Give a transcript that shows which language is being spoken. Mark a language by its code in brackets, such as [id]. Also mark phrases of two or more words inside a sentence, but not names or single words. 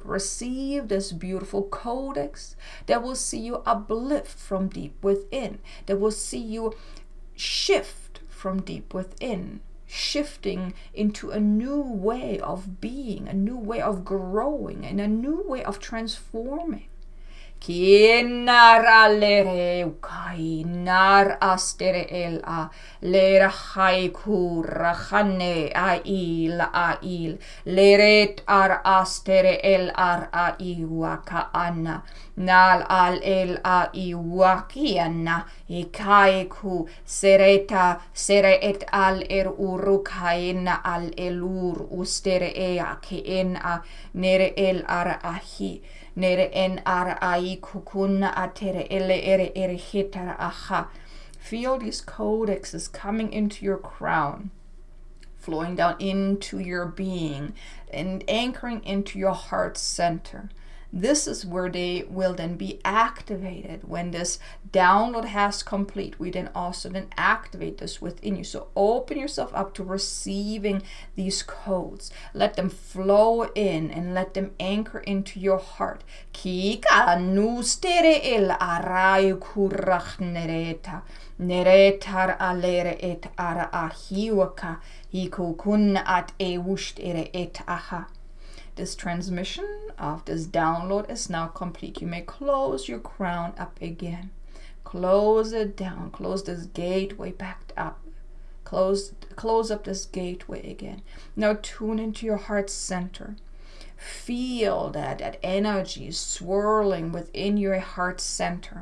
[en] Receive this beautiful codex that will see you uplift from deep within. That will see you shift from deep within. Shifting into a new way of being, a new way of growing, and a new way of transforming. Kinar lere ukai nar astere el a lere haiku rachane ail leret ar astere el ar aiwaka anna nal al el aiwakiana ikaiku sereta seret al urukaina al elur ustere ea kena nere el ar ahi nere en ara ai kukuna atere ele ere hitara aha. Feel these codexes coming into your crown, flowing down into your being, and anchoring into your heart center. This is where they will then be activated. When this download has complete, we then also then activate this within you. So open yourself up to receiving these codes. Let them flow in and let them anchor into your heart. Kika nustere el arai kurach nereta. Neretar alere et ara ahiwaka. Hiku kun at e wustere et aha. This transmission of this download is now complete. You may close your crown up again. Close it down. Close this gateway back up. Close up this gateway again. Now tune into your heart center. Feel that energy swirling within your heart center.